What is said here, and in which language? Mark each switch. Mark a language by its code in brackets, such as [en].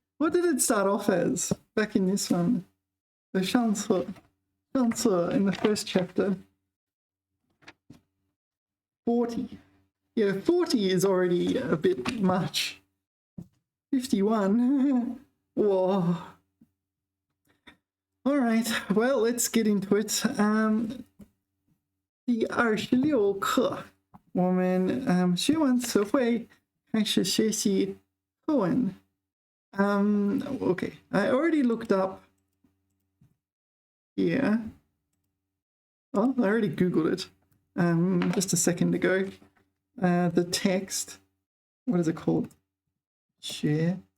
[en] What did it start off as back in this one? The 上册 in the first chapter. 40. Yeah, 40 is already a bit much. 51. Whoa. All right, well, let's get into it. [zh] 第26课，我们学完词汇，开始学习课文。 [en] Okay, I already looked up here. Oh, I already Googled it just a second ago. The text, what is it called? Share.